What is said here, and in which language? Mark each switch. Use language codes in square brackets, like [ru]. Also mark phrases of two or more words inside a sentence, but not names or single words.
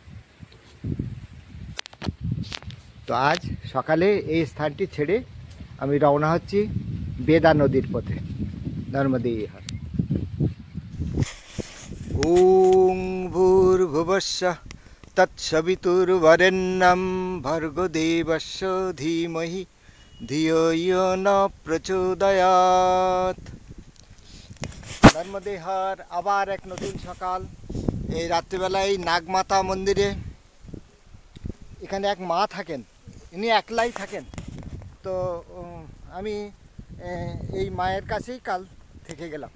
[bn] তো আজ সকালে এই স্থানটি ছেড়ে আমি রওনা হচ্ছি বেদা নদীর পথে, [sa] নর্মদে ইহার। ওং ভূর্ভুবস্সঃ তৎসবিতুর্বরেণ্যং ভর্গো দেবস্য ধীমহি ধিয়ো ইয়ো ন প্রচোদয়াৎ। নর্মদে ইহার [bn] আবার এক নতুন সকাল। এই রাত্রিবেলায় নাগমাতা মন্দিরে, এখানে এক মা থাকেন, ইনি একলাই থাকেন। তো আমি এই মায়ের কাছেই কাল থেকে গেলাম।